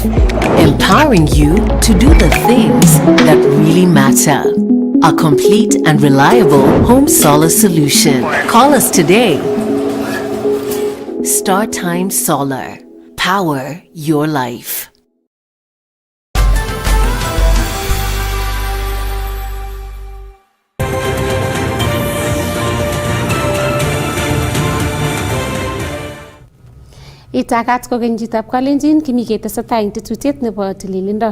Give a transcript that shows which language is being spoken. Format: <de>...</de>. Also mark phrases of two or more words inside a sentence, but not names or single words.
<en>Empowering you to do the things that really matter. A complete and reliable home solar solution. Call us today. Star Time Solar. Power your life.</en> <kln>Itakat kokeny chitab Kalenjin kimi ketesetai eng tetutiet nebo tililindo.</kln>